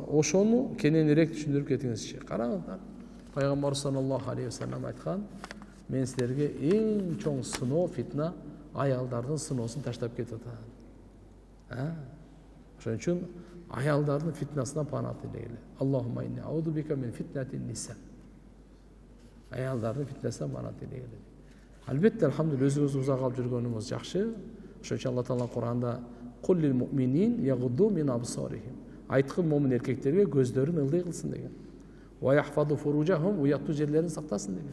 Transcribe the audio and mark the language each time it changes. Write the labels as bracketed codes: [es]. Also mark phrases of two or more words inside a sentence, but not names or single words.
[ky] Ошону кененирээк түшүндүрүп кетиңизчи. Караңыздар. Пайгамбар [ar] صلى الله عليه وسلم [ky] айткан, мен силерге эң чоң сыноо, фитна аялдардын сыноосун таштап кетип атат. Ошон үчүн аялдардын фитнасынан пана тилегиле. [ar] اللهم إني أعوذ بك من فتنة النساء. [ky] Аялдардын фитнасынан пана тилегиле. Албетте, алхамдулилля, өзүңүз узак алып жүргөнүңүз жакшы. Ошон үчүн Алла Таала Куранда [ar] قل للمؤمنين يغضوا من أبصارهم. [ky] Айткын момун эркектерге көздөрүн ылдый кылсын деген. [ar] ويحفظوا فروجهم, [ky] уяттуу жерлерин сактасын деген.